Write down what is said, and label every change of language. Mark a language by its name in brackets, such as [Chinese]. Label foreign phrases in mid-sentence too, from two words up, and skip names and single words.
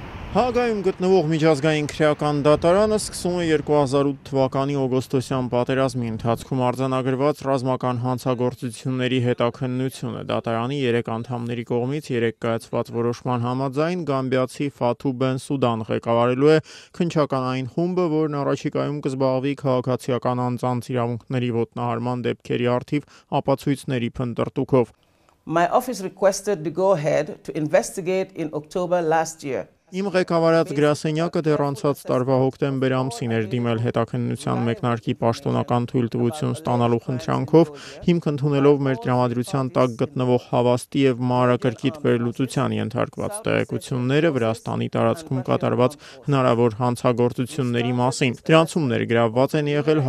[Armenian] Հաագայում գտնվող միջազգային քրեական դատարանը սկսում է 2008 թվականի օգոստոսյան պատերազմի ընթացքում արձանագրված ռազմական հանցագործությունների հետաքննությունը։ Դատարանի 3 անդամների կողմից 3 կայացված որոշման համաձայն գամբիացի Ֆաթու Բենսուդան ղեկավարելու է քննչականային խումբը, որն առաջիկայում կզբաղվի քաղաքացիական անձանց իրավունքների ոտնահարման դեպքերի առթիվ ապացույցների փնտրտուքով։ [English] My office requested the go-ahead to investigate in October last year. [Armenian] Իմ ղեկավարած գրասենյակը դեռ անցած տարվա հոկտեմբեր ամսին էր դիմել հետաքննության մեկնարկի պաշտոնական թույլտվություն ստանալու խնդրանքով, հիմք ընդունելով մեր տրամադրության տակ գտնվող հավաստի եւ մանրակրկիտ վերլուծության ենթարկված տեղեկությունները Վրաստանի տարածքում կատարված հնարավոր հանցագործությունների մասին։ Դրանցում ներգրավված են եղել